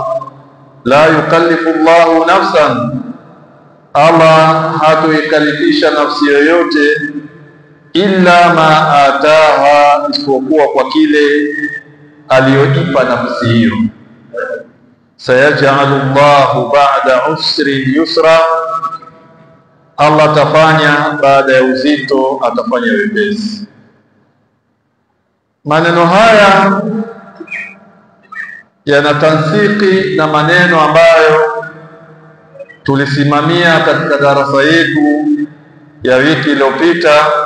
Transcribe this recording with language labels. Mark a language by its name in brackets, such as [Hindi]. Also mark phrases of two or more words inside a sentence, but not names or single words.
[Arabic] لا يكلف الله نفسا, [Swahili] Allah hatoikalifisha nafsi yoyote [Arabic] إلا ما آتاها, [Swahili] isipokuwa kwa kile aliyoipa nafsi hiyo. [Arabic] سيجعل الله بعد عسر يسرا, [Swahili] Allah atafanya baada ya uzito, atafanya wepesi. Maneno haya yanatansiki na maneno ambayo tulisimamia katika darasa yetu ya wiki iliyopita,